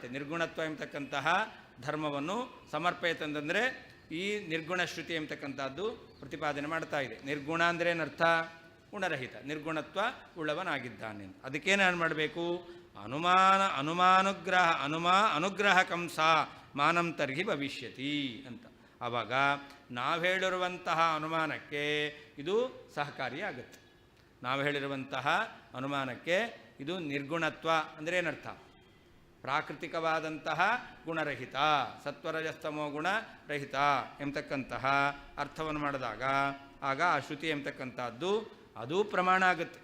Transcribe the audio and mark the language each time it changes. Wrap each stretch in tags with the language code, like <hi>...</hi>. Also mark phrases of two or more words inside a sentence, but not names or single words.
<kn>ನಿರ್ಗುಣತ್ವ ಎಂಬತಕ್ಕಂತಹ ಧರ್ಮವನ್ನು ಸಮರ್ಪಯತ್ ಅಂತಂದರೆ ಈ ನಿರ್ಗುಣ ಶ್ರುತಿ ಎಂಬತಕ್ಕಂಥದ್ದು ಪ್ರತಿಪಾದನೆ ಮಾಡ್ತಾ ಇದೆ. ನಿರ್ಗುಣ ಅಂದರೆ ಏನರ್ಥ? ಗುಣರಹಿತ, ನಿರ್ಗುಣತ್ವ ಉಳ್ಳವನಾಗಿದ್ದಾನೆ. ಅದಕ್ಕೇನು ಮಾಡಬೇಕು?</kn> <sa>ಅನುಗ್ರಹಕಂ ಸಾ ಮಾನಂ ತರ್ಹಿ ಭವಿಷ್ಯತಿ</sa> <kn>ಅಂತ. ಆವಾಗ ನಾವು ಹೇಳಿರುವಂತಹ ಅನುಮಾನಕ್ಕೆ ಇದು ಸಹಕಾರಿಯಾಗುತ್ತೆ. ನಾವು ಹೇಳಿರುವಂತಹ ಅನುಮಾನಕ್ಕೆ ಇದು ನಿರ್ಗುಣತ್ವ ಅಂದರೆ ಏನರ್ಥ? ಪ್ರಾಕೃತಿಕವಾದಂತಹ ಗುಣರಹಿತ, ಸತ್ವರಜಸ್ತಮೋ ಗುಣರಹಿತ ಎಂಬತಕ್ಕಂತಹ ಅರ್ಥವನ್ನು ಮಾಡಿದಾಗ ಆಗ ಆ ಶ್ರುತಿ ಎಂಬತಕ್ಕಂಥದ್ದು ಅದು ಪ್ರಮಾಣ ಆಗುತ್ತೆ.</kn>